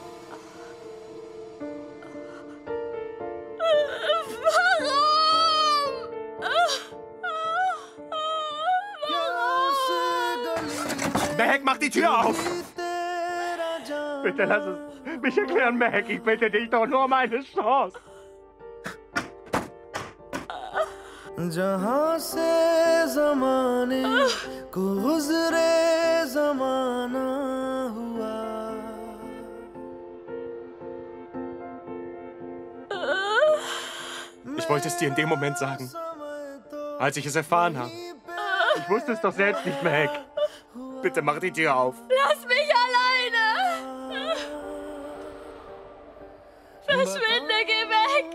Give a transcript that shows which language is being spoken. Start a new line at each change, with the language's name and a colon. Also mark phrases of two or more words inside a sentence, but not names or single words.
German: Meg, mach die Tür auf! Bitte lass es mich erklären, Meg. Ich bitte dich doch nur um eine Chance.
Hindi: जहां से ज़माने को गुज़रे ज़माना हुआ
German: Ich wollte es dir in dem Moment sagen, als ich es erfahren habe. Ich wusste es doch selbst nicht, Meg. Bitte mach die Tür auf. Lass mich alleine! Verschwinde, geh weg!